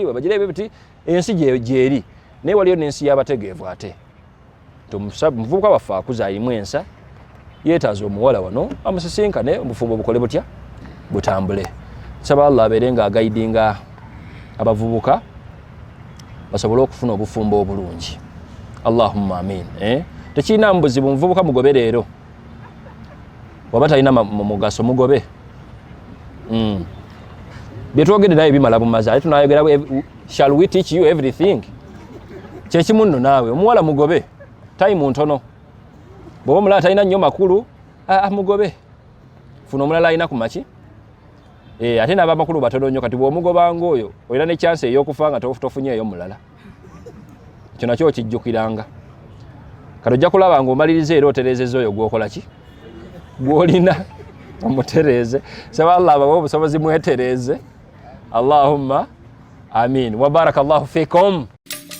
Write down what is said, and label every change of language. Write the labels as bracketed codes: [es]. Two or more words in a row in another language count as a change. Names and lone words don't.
[lg] bwe bagira bwe bati ensi gyeri naye waliyo n'ensi y'abategeevu ate omuvubuka waffe akuzaalimu ensa yeetaaza omuwala wano amusisinkane obufumbo bukole butya butambule nsaba Allah abeere nga agaidinga abavubuka basobole okufuna obufumbo obulungi [ar] اللهم آمين [lg] tekirina buzibu muvubuka mugobe leero waba talina mugaso mugobe byetwogedde naye bimala bumaze ate tunayogera [en] shall we teach you everything [lg] kyekimu nno naawe omuwala mugobe time ntono bw'oba omulala talina nnyo makulu mugobe funa omulala alina ku maki ate n'abamakulu batono nnyo kati bw'omugobanga oyo olina ne chance ey'okufa nga tofunyeeyo mulala ekyo nakyo okijjukiranga kati ojja kulaba ng'omaliriza era otereezezza oyo gw'okola ki gw'olina omutereeze saba Allah abawe obusobozi mwetereeze [ar] اللهم آمين وبارك الله فيكم.